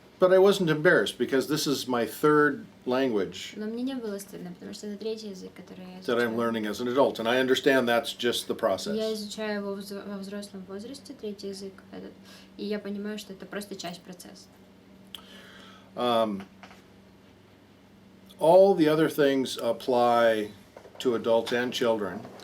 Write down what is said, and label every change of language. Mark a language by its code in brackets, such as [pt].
[en] but I wasn't embarrassed because this is my third language [ru] Но мне не было стыдно, потому что это третий язык, который я [en] that I'm [ru] изучаю. [en] learning as an adult, and I understand that's just the [ru] Я [en] process. [ru] изучаю его во взрослом возрасте, третий язык этот, и я понимаю, что это просто часть процесса. [en] All the other things apply to adults and children,